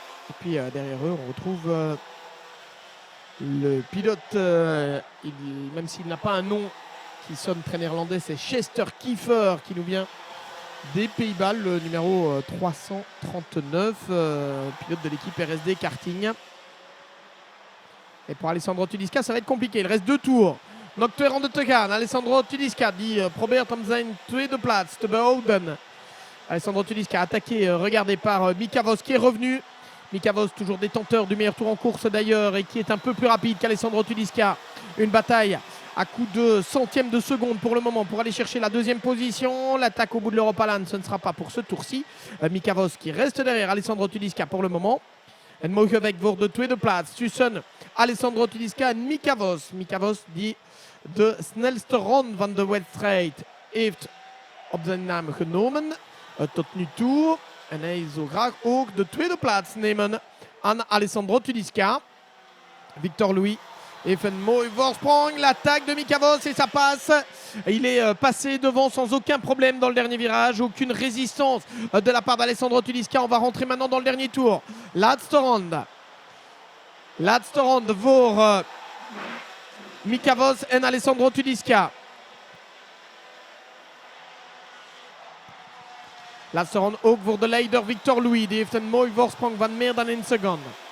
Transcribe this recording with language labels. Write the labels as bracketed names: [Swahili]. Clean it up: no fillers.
[French] Et puis derrière eux, on retrouve le pilote, même s'il n'a pas un nom qui sonne très néerlandais, c'est Chester Kiefer qui nous vient des Pays-Bas, le numéro 339, pilote de l'équipe RSD Karting. Et pour Alessandro Tudiska, ça va être compliqué. Il reste 2 tours. [Dutch] Nog 2 ronden te gaan. Alessandro Tudiska die probeert om zijn tweede plaats te behouden. [French] Alessandro Tudiska attaqué, regardé par Mika Voss qui est revenu. Mika Voss toujours détenteur du meilleur tour en course d'ailleurs et qui est un peu plus rapide qu'Alessandro Tudiska. Une bataille à coup de centième de seconde pour le moment pour aller chercher la 2e position. L'attaque au bout de l'Europalan, ce ne sera pas pour ce tour-ci. Mika Voss qui reste derrière Alessandro Tudiska pour le moment. [Dutch] En mogen weg voor de tweede plaats tussen Alessandro Tudiska en Mika Voss. Mika Voss die de snelste ronde van de wedstrijd heeft op zijn naam genomen tot nu toe. En hij zou graag ook de tweede plaats nemen aan Alessandro Tudiska. Victor Louis heeft een mooi voorsprong. [French] L'attaque de Mika Voss et ça passe. Il est passé devant sans aucun problème dans le dernier virage. Aucune résistance de la part d'Alessandro Tudiska. On va rentrer maintenant dans le dernier tour. [Dutch] Laatste ronde. Laatste ronde voor Mika Voss en Alessandro Tudiska. Laatste ronde ook voor de leider Victor Louis. Die heeft een mooi voorsprong van meer dan 1 seconde.